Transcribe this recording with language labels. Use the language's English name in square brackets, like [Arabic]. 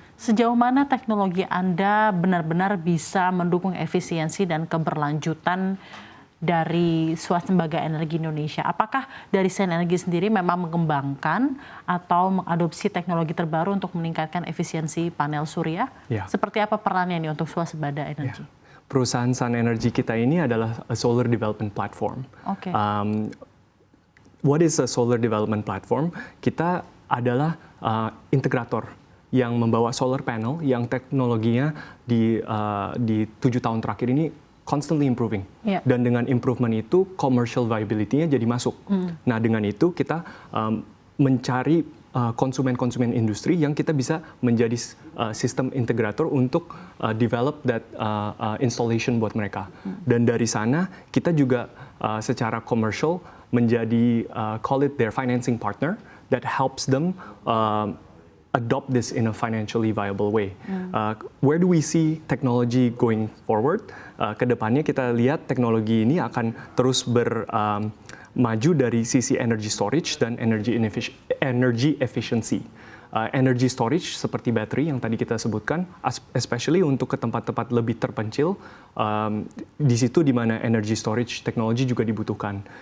[Indonesian] Sejauh mana teknologi Anda benar-benar bisa mendukung efisiensi dan keberlanjutan dari swasembada energi Indonesia? Apakah dari Sun Energy sendiri memang mengembangkan atau mengadopsi teknologi terbaru untuk meningkatkan efisiensi panel surya? Ya. Seperti apa perannya ini untuk swasembada energi? Ya. Perusahaan Sun Energy kita ini adalah [English] a solar development platform. Okay. What is a solar development platform? [Indonesian] Kita adalah integrator yang membawa solar panel yang teknologinya di 7 tahun terakhir ini [English] constantly improving. Yeah. [Indonesian] Dan dengan improvement itu [English] commercial viability- [Indonesian] nya jadi masuk. Nah dengan itu kita mencari konsumen-konsumen industri yang kita bisa menjadi sistem integrator untuk [English] develop that installation [Indonesian] buat mereka. Dan dari sana kita juga secara [English] commercial [Indonesian] menjadi [English] call it their financing partner that helps them adopt this in a financially viable way. Where do we see technology going forward? [Indonesian] Kedepannya kita lihat teknologi ini akan terus maju dari sisi energy storage dan energy efficiency. Energy storage seperti baterai yang tadi kita sebutkan, [English] especially [Indonesian] untuk ke tempat-tempat lebih terpencil, di situ di mana energy storage teknologi juga dibutuhkan.